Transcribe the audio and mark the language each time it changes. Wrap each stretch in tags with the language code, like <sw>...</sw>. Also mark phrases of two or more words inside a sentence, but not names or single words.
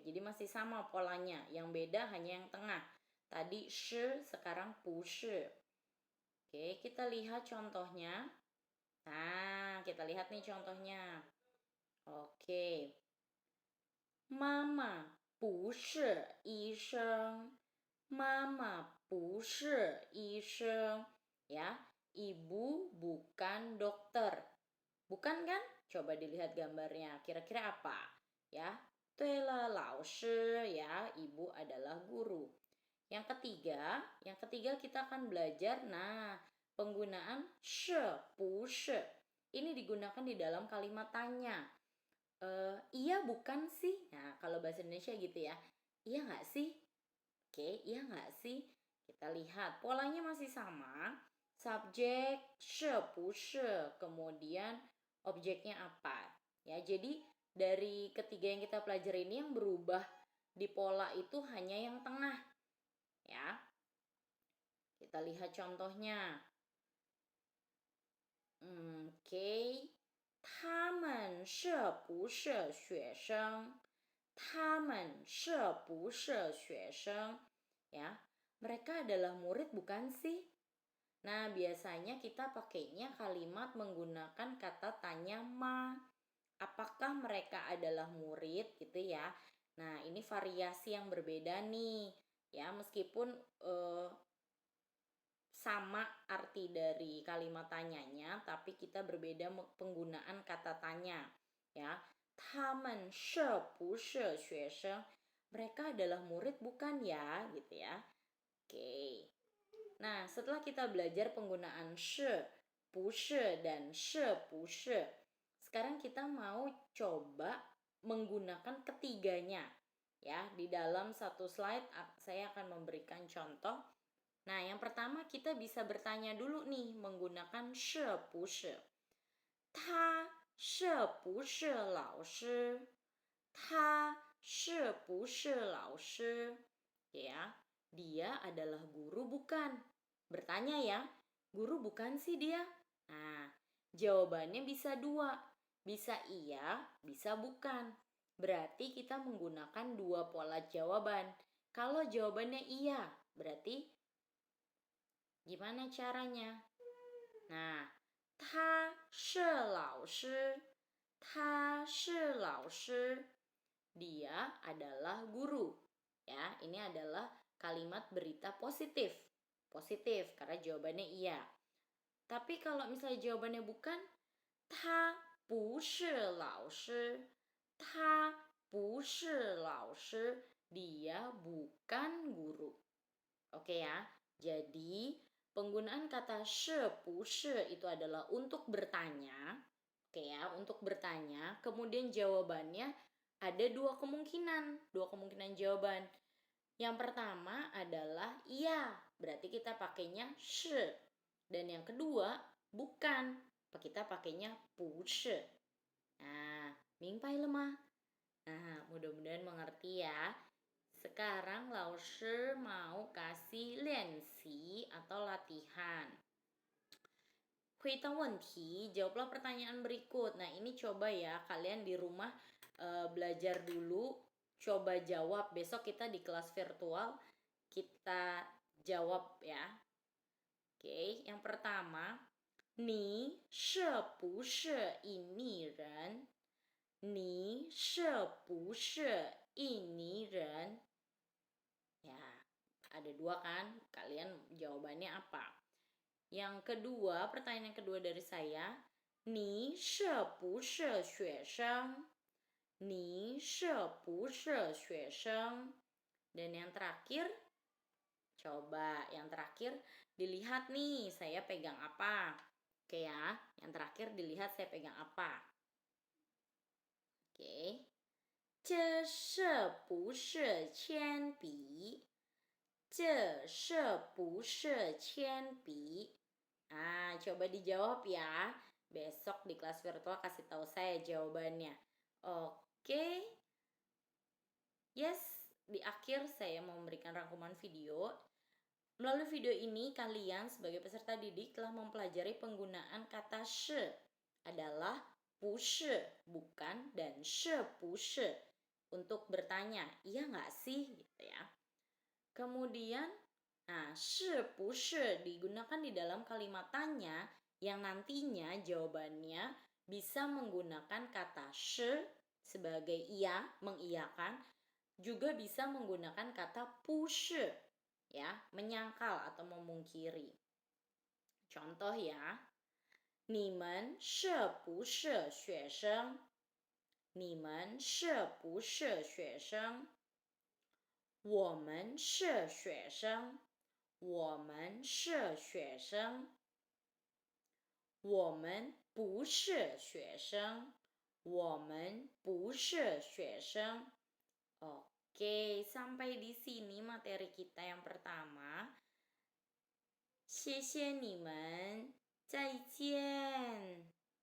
<id>Jadi masih sama polanya. Yang beda hanya yang tengah. Tadi 是, sekarang 不是. Oke, kita lihat contohnya. Nah, kita lihat nih contohnya.</id> <zh>Oke. Mama 不是医生. Mama 不是医生.</zh> <id>Ya, ibu bukan dokter. Bukan kan? Coba dilihat gambarnya. Kira-kira apa? Ya,</id> <zh>对了，老师</zh> <id>ya, ibu adalah guru. Yang ketiga kita akan belajar penggunaan 是不是. Ini digunakan di dalam kalimat tanya. Iya bukan sih? Nah, kalau bahasa Indonesia gitu ya. Iya nggak sih? Oke, iya nggak sih? Kita lihat polanya masih sama. Subjek 是不是, kemudian objeknya apa? Ya, jadi dari ketiga yang kita pelajari ini yang berubah di pola itu hanya yang tengah. Ya. Kita lihat contohnya. Oke.</id> <zh>他们是不是学生? 他们是不是学生?</zh> <id>Ya, mereka adalah murid bukan sih? Nah, biasanya kita pakainya kalimat menggunakan kata tanya ma. Apakah mereka adalah murid gitu ya? Nah, ini variasi yang berbeda nih. Ya, meskipun sama arti dari kalimat tanyanya, tapi kita berbeda penggunaan kata tanya. Ya,</id> <zh>他们是不是学生?</zh> <id>Mereka adalah murid bukan ya, gitu ya. Oke. Nah, setelah kita belajar penggunaan 是, 不是, dan 是不是, sekarang kita mau coba menggunakan ketiganya. Ya, di dalam satu slide saya akan memberikan contoh. Nah, yang pertama kita bisa bertanya dulu nih menggunakan 是不是.</id> <zh>他是不是老师? 他是不是老师?</zh> <id>Ya, dia adalah guru bukan? Bertanya ya, guru bukan sih dia? Nah, jawabannya bisa dua. Bisa iya, bisa bukan. Berarti kita menggunakan dua pola jawaban. Kalau jawabannya iya, berarti gimana caranya? Nah,</id> <zh>他是老师. 他是老师.</zh> <id>Dia adalah guru. Ya, ini adalah kalimat berita positif. Positif karena jawabannya iya. Tapi kalau misalnya jawabannya bukan,</id> <zh>他不是老师. 他不是老师.</zh> <id>Dia bukan guru. Oke ya. Jadi penggunaan kata 是不是 itu adalah untuk bertanya. Oke ya, untuk bertanya. Kemudian jawabannya ada dua kemungkinan jawaban. Yang pertama adalah iya, berarti kita pakainya 是. Dan yang kedua bukan, kita pakainya 不是.</id> <zh>Nah, 明白了吗?</zh> <id>Nah, mudah-mudahan mengerti ya. Sekarang Laoshi mau kasih 练习 atau latihan.</id> <zh>回答问题,</zh> <id>jawablah pertanyaan berikut. Nah, ini coba ya kalian di rumah belajar dulu, coba jawab. Besok kita di kelas virtual kita jawab ya. Oke, yang pertama,</id> <zh>你是不是印尼人? 你是不是印尼人?</zh> <id>Ya, ada dua kan? Kalian jawabannya apa? Yang kedua, pertanyaan yang kedua dari saya,</id> <zh>你是不是学生? 你是不是学生?</zh> <id>Dan yang terakhir, coba yang terakhir dilihat nih, saya pegang apa? Oke ya, yang terakhir dilihat saya pegang apa? Oke.</id> <zh>这是不是铅笔? 这是不是铅笔?</zh> <id>Coba dijawab ya. Besok di kelas virtual kasih tahu saya jawabannya. Oke. Yes, di akhir saya mau memberikan rangkuman video. Melalui video ini kalian sebagai peserta didik telah mempelajari penggunaan kata 是 adalah 不是 bukan dan 是不是 untuk bertanya, iya nggak sih gitu ya. Kemudian Nah, 是不是 digunakan di dalam kalimat tanya yang nantinya jawabannya bisa menggunakan kata 是 sebagai iya, mengiyakan, juga bisa menggunakan kata 不是 ya, menyangkal atau memungkiri. Contoh ya,</id> <zh>你们是不是学生？你们是不是学生？我们是学生。我们是学生。我们不是学生。我们不是学生。</zh> <id>Oke, sampai di sini materi kita yang pertama.</id> <zh>谢谢你们，再见。</zh>